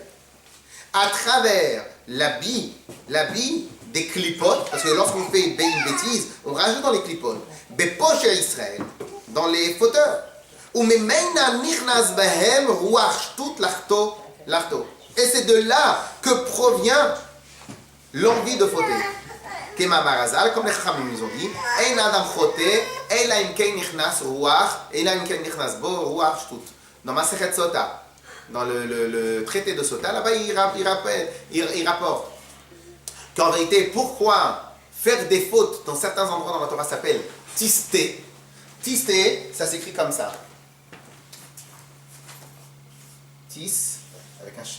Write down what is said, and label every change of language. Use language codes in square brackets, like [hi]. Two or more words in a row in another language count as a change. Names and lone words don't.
[fr] À travers l'habit des clipotes, parce que lorsqu'on fait une bêtise, on rajoute dans les clipotes, [he] בפושעי ישראל, [fr] dans les fauteurs. Et c'est de là que provient l'envie de fauter. [he] כמאמר רז"ל, [fr] comme les Chachamim nous ont dit, [he] אין אדם חוטא אלא אם כן נכנס רוח אלא אם כן נכנס בו רוח שטות. [fr] Dans Masechet Sota, dans le traité de Sota, là-bas il rapporte qu'en vérité, pourquoi faire des fautes dans certains endroits dans la Torah s'appelle tisté. Tisté, ça s'écrit comme ça. Tis, avec un shin.